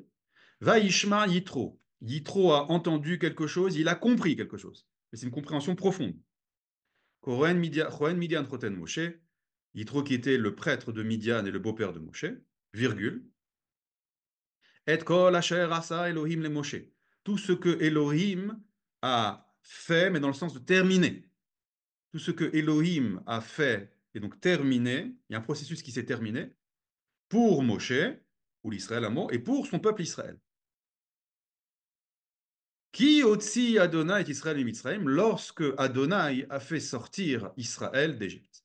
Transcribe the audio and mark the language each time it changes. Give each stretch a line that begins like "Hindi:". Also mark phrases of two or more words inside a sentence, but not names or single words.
Hebrew: וישמע יתרו.
French: Yitro a entendu quelque chose, il a compris quelque chose. Et c'est une compréhension profonde.
Hebrew: כהן מדין חתן משה.
French: Yitro qui était le prêtre de Midian et le beau-père de Moshe, virgule.
Hebrew: את כל אשר עשה אלהים למשה.
French: Tout ce que Elohim a fait, mais dans le sens de terminer. Tout ce que Elohim a fait et donc terminé, il y a un processus qui s'est terminé pour Moshe, ou l'Israël Amo, et pour son peuple Israël.
Hebrew: כי הוציא יהוה את ישראל את מצרים,
French: lorsque Adonai a fait sortir Israël d'Égypte.